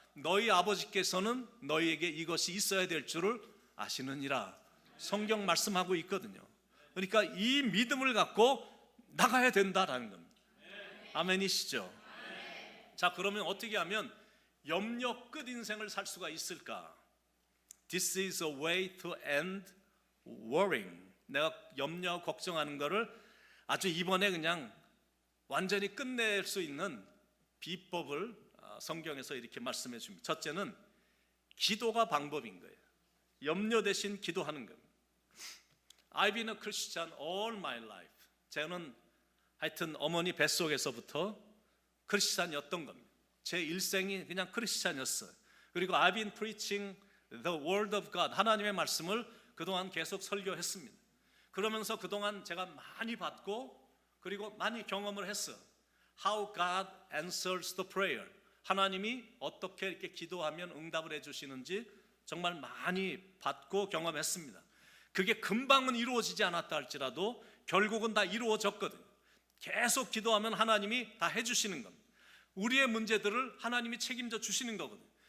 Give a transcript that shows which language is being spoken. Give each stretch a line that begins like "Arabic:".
Korean: 너희 아버지께서는 너희에게 이것이 있어야 될 줄을 아시느니라. 성경 말씀하고 있거든요. 그러니까 이 믿음을 갖고 나가야 된다라는 겁니다. 아멘이시죠? 자, 그러면 어떻게 하면 염려 끝 인생을 살 수가 있을까?
English: This is a way to end worrying.
Korean: 내가 염려하고 걱정하는 거를 아주 이번에 그냥 완전히 끝낼 수 있는 비법을 성경에서 이렇게 말씀해 줍니다. 첫째는 기도가 방법인 거예요. 염려 대신 기도하는 겁니다.
English: I've been a Christian all my life.
Korean: 저는 하여튼 어머니 뱃속에서부터 크리스찬이었던 겁니다. 제 일생이 그냥 크리스찬이었어요. 그리고
English: I've been preaching the word of God.
Korean: 하나님의 말씀을 그동안 계속 설교했습니다. 그러면서 그동안 제가 많이 받고 그리고 많이 경험을 했어요.
English: How God answers the prayer.
Korean: 하나님이 어떻게 이렇게 기도하면 응답을 해주시는지 정말 많이 받고 경험했습니다. 그게 금방은 이루어지지 않았다 할지라도 결국은 다 이루어졌거든요. 계속 기도하면 하나님이 다 해주시는 겁니다. 우리의 문제들을 하나님이 책임져 주시는 거거든요.